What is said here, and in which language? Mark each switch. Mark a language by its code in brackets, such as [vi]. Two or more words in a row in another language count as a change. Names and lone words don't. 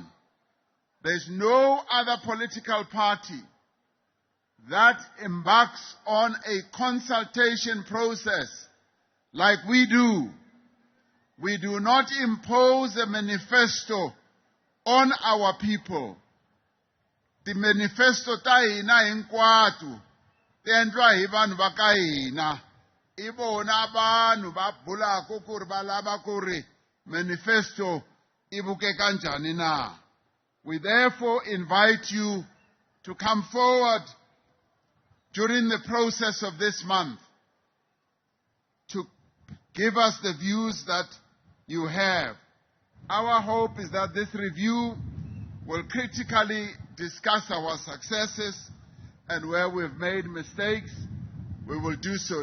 [en] There's no other political party that embarks on a consultation process like we do We do not impose a manifesto on our people. The manifesto [ts] ta hina hinkwatu ti endliwa hi vanhu va ka hina. I vona vanhu va bulaka ku ri va lava ku ri manifesto i vukeka njhani na. [en] We therefore invite you to come forward during the process of this month to give us the views that you have. Our hope is that this review will critically discuss our successes, and where we've made mistakes, we will do so.